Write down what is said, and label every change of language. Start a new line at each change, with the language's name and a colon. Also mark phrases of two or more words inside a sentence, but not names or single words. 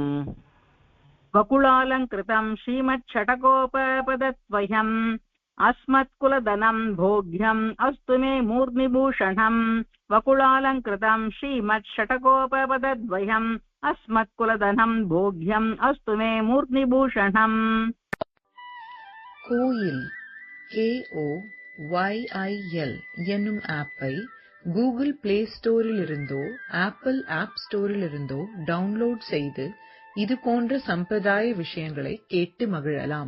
Sanskrit: वकुलालङ्कृतं श्रीमच्छटकोपपदद्वयम् अस्मत्कुलधनं भोग्यम् अस्तु मे मूर्ध्निभूषणम् वकुलालङ्कृतं श्रीमच्छटकोपपदद्वयम् अस्मत्कुलधनं भोग्यम् अस्तु मे मूर्ध्निभूषणम्
Tamil: கோயில் KOYIL என்னும் ஆப்பை கூகுள் பிளே ஸ்டோரிலிருந்தோ ஆப்பிள் ஆப் ஸ்டோரிலிருந்தோ டவுன்லோட் செய்து இது போன்ற சம்பிரதாய விஷயங்களை கேட்டு மகிழலாம்.